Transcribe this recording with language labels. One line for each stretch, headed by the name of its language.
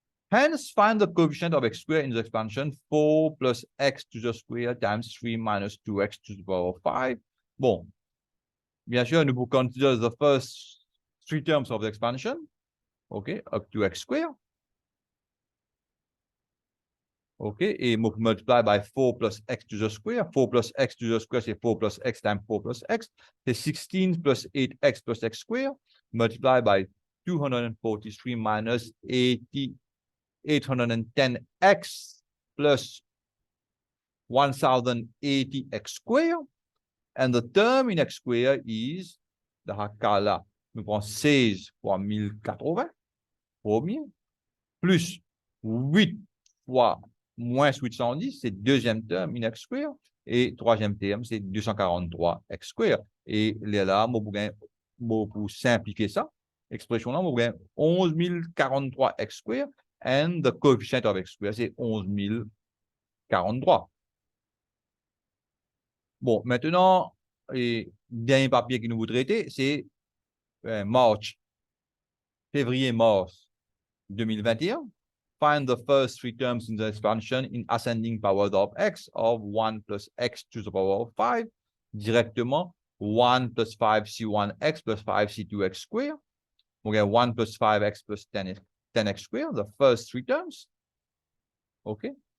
English: Hence, find the coefficient of x squared in the expansion 4 plus x to the square times 3 minus 2x to the power of 5.
French: Bon, bien sûr, nous pouvons
English: consider the first three terms of the expansion, OK, up to x squared. OK, et multiply by 4 plus x to the square. 4 plus x to the square,
French: c'est
English: 4 plus x times 4 plus x.
French: C'est
English: 16 plus 8x plus x squared. Multiply by 243 minus 810x plus 1080x squared. And the term in x squared is,
French: dans ce cas-là, nous prenons 16 fois 1080, premier, plus 8 fois moins 810, c'est deuxième terme
English: in x squared,
French: et troisième terme, c'est 243 x squared. Et là, pour simplifier ça, expression là, 11 043 x squared,
English: and the coefficient of x squared,
French: c'est 11 043. Bon, maintenant, le dernier papier que nous vous traiter, c'est février-mars 2021.
English: Find the first three terms in the expansion in ascending powers of x of 1 plus x to the power of 5. Directement, 1 plus 5c1x plus 5c2x squared. We get 1 plus 5x plus 10x squared, the first three terms. Okay.